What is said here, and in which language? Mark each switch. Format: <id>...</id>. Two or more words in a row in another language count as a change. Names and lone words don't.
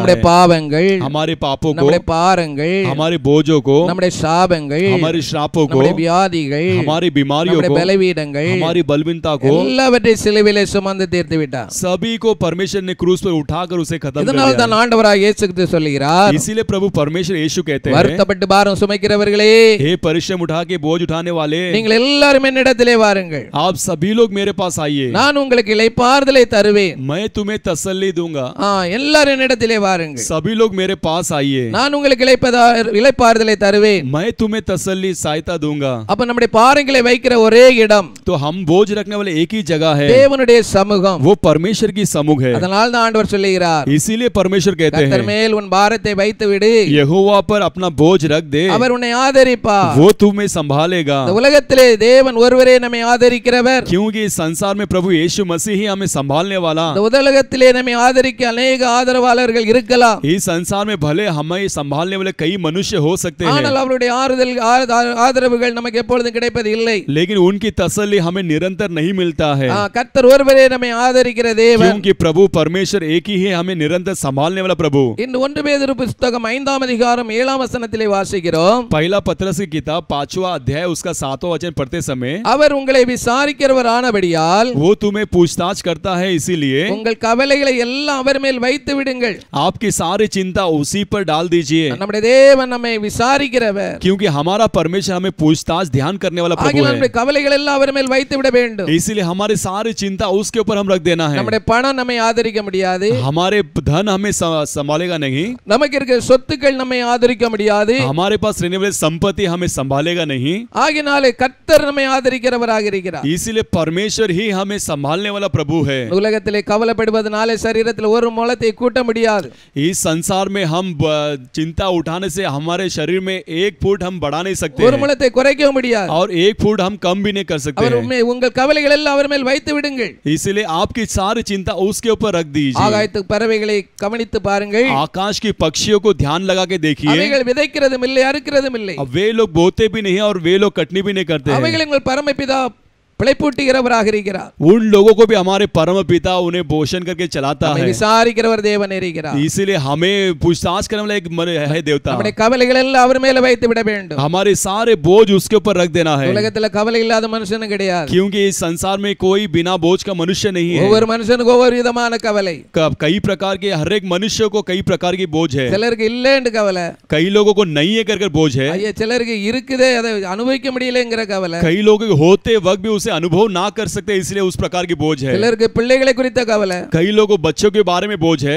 <ta>நம்முடைய</ta> <hi>है</hi> <ta>பாவங்கள்</ta> <hi>हमारे पापों को</hi> <ta>நம்முடைய பாரங்கள்</ta> <hi>हमारे बोझों को</hi> <ta>நம்முடைய சாபங்கள்</ta> <hi>हमारे श्रापों को</hi> <ta>நம்முடைய வியாதிகள்</ta> <hi>हमारी बीमारियों</hi> <ta>நம்முடைய</ta> <hi>को</hi> <ta>பலவீனங்கள்</ta> <hi>हमारी बलवीनता को</hi> <ta>எல்லாவற்றையும் சிலுவையிலே சுமந்து தீர்த்து விட்டார்</ta> <hi>सभी को परमेश्वर ने क्रूस पर उठाकर उसे खत्म कर</hi> <ta>இதனால்</ta> <hi>दिया</hi> <ta>தான் ஆண்டவராகிய இயேசு கிறிஸ்து சொல்கிறார்</ta> <hi>इसीलिए प्रभु परमेश्वर यीशु कहते हैं</hi> <ta>வருத்தப்பட்டு பாரம் சுமைக்கிறவர்களே</ta> <hi>हे परिश्रम उठा के बोझ उठाने वाले</hi> <ta>நீங்கள் எல்லாரும் என்னிடத்திலே வாருங்கள்</ta> <hi>आप सभी लोग मेरे पास आइए</hi> <ta>நான் உங்களுக்கு இளைப்பாறுதலை தருவேன்</ta> <hi>मैं तुम्हें तसल्ली दूंगा</hi> <ta>எல்லாரும் என்னிடத்திலே வாருங்கள்</ta> <hi>सभी लोग मेरे पास आइए</hi> <ta>நான் உங்களுக்கு இளைப்பாறுதலை தருவேன்</ta> <hi>मैं तुम्हें तसल्ली सहायता दूंगा</hi> <ta>அப்ப நம்முடைய பாரங்களை வைக்கிற ஒரே இடம்</ta> <hi>तो हम बोझ रखने वाले एक ही जगह है</hi> <ta>தேவனுடைய சமூகம்</ta> <hi>वो परमेश्वर परमेश्वर की समूह है।</hi> <ta>அதனால் தான் ஆண்டவர் சொல்லுகிறார்,</ta> <hi>इसीलिए परमेश्वर कहते</hi> <ta>கர்த்தர்</ta> <hi>हैं</hi> <ta>மேல் உன் பாரத்தை வைத்து விடு,</ta> <hi>यहोवा पर अपना बोझ रख दे,</hi> <ta>அவர் உன்னை ஆதரிப்பார்।</ta> <hi>वो तुम्हें संभालेगा।</hi> <ta>இந்த உலகத்திலே தேவன் ஒருவரே நம்மை ஆதரிக்கிறவர்।</ta> <hi>क्योंकि इस संसार में प्रभु यीशु मसीह ही हमें संभालने वाला।</hi> <ta>இந்த உலகத்திலே நம்மை ஆதரிக்க अनेक ஆதரவாளர்கள் இருக்கலாம்।</ta> <hi>इस संसार में भले हमें संभालने वाले कई मनुष्य हो सकते हैं,</hi> <ta>ஆனால் அவருடைய ஆதரவுகள் நமக்கு எப்பொழுதும் கிடைப்பது இல்லை।</ta> <hi>लेकिन उनकी तसल्ली हमें निरंतर नहीं मिलता है।</hi> <ta>கர்த்தர் ஒருவரே நம்மை ஆதரிக்கிற தேவன்।</ta> <hi>क्योंकि प्रभु परमेश्वर एक ही है, हमें निरंतर संभालने वाला प्रभु।</hi> <ta>இந்த 1 பேதுரு புத்தகம் 5ஆம் அதிகாரம் 7ஆம் வசனத்திலே வாசிக்கிறோம்,</ta> <hi>पहला पत्रस की किताब 5वां अध्याय उसका 7वां वचन पढ़ते समय,</hi> <ta>அவர் உங்களை விசாரிக்கிறவரானபடியால்</ta> <hi>वो तुम्हें पूछताछ करता है, इसीलिए</hi> <ta>உங்கள் கவலைகளை எல்லாம் அவர் மேல் வைத்து விடுங்கள்।</ta> <hi>आपकी सारी चिंता उसी पर डाल दीजिए।</hi> <ta>நம்முடைய தேவன் நம்மை விசாரிக்கிறவர்।</ta> <hi>क्योंकि हमारा परमेश्वर हमें पूछताछ ध्यान करने वाला प्रभु</hi> <ta>ஆகினால்</ta> <hi>है,</hi> <ta>நம்முடைய கவலைகள் எல்லாம் அவர் மேல் வைத்து விட வேண்டும்।</ta> <hi>इसीलिए हमारी सारी चिंता उसके ऊपर हम रख देना है।</hi> <ta>நம்முடைய பணம் நம்மை ஆதரிக்க முடியாது,</ta> <hi>हमारे धन हमें संभालेगा नहीं,</hi> <ta>நமக்கு இருக்கிற சொத்துக்கள் நம்மை ஆதரிக்க முடியாது,</ta> <hi>हमारे पास रहने वाली संपत्ति हमें संभालेगा नहीं।</hi> <ta>ஆகினாலே கர்த்தர் நம்மை ஆதரிக்கிறவராக இருக்கிறார்।</ta> <hi>इसीलिए परमेश्वर ही हमें संभालने वाला प्रभु है।</hi> <ta>உலகத்திலே கவலைப்படுவதனாலே சரீரத்தில் ஒரு முளத்தை கூட்ட முடியாது।</ta> <hi>इस संसार में हम चिंता उठाने से हमारे शरीर में 1 फुट हम बढ़ा नहीं सकते</hi> <ta>ஒரு</ta> <hi>हैं,</hi> <ta>முளத்தை குறைக்க முடியாது।</ta> <hi>और 1 फुट हम कम भी नहीं कर सकते</hi> <ta>அவர்</ta> <hi>हैं।</hi> <ta>உங்கள் கவலைகள் எல்லாம் அவர் மேல் வைத்து விடுங்கள்।</ta> <hi>इसलिए आपकी सारी चिंता उसके ऊपर रख दीजिए।</hi> <ta>ஆகாயத்து பறவைகளை கவனித்து பாருங்கள்,</ta> <hi>आकाश की पक्षियों को ध्यान लगा के देखिए,</hi> <ta>அவைகள் விதைக்கிறதும் இல்லை, அறுக்கிறதும் இல்லை,</ta> <hi>अब वे लोग बोते भी नहीं है और वे लोग कटनी भी नहीं करते हैं।</hi> <ta>அவைகள் உங்கள் பரமபிதா பிழைப்பூட்டுகிறவராக இருக்கிறார்।</ta> <hi>उन लोगों को भी हमारे परम पिता उन्हें पोषण करके चलाता</hi> <ta>நம்மை</ta> <hi>है,</hi> <ta>விசாரிக்கிறவர் தேவன் இருக்கிறார்।</ta> <hi>इसीलिए हमें पूछताछ करने वाला एक है देवता।</hi> <ta>நம்முடைய கவலைகள் எல்லாம் அவர் மேல வைத்து விட வேண்டும்।</ta> <hi>हमारे सारे बोझ उसके ऊपर रख देना है,</hi> <ta>உலகத்துல கவலை இல்லாத மனுஷனும் கிடையாது।</ta> <hi>क्योंकि इस संसार में कोई बिना बोझ का मनुष्य नहीं है।</hi> <ta>ஒவ்வொரு மனுஷனுக்கும் ஒவ்வொரு விதமான கவலை।</ta> <hi>कई प्रकार के, हर एक मनुष्य को कई प्रकार की बोझ है।</hi> <ta>சிலருக்கு இல்லைன்னு கவலை,</ta> <hi>कई लोगों को नहीं है कर बोझ है,</hi> <ta>ஐயா சிலருக்கு இருக்குதே அதை அனுபவிக்க முடியலங்கிற கவலை,</ta> <hi>कई लोग होते वक्त भी उसे अनुभव ना कर सकते इसलिए उस प्रकार की बोझ है।</hi> <ta>சிலருக்கு பிள்ளைகளை குறித்த கவலை,</ta> <hi>कई लोगों को बच्चों के बारे में बोझ है,</hi>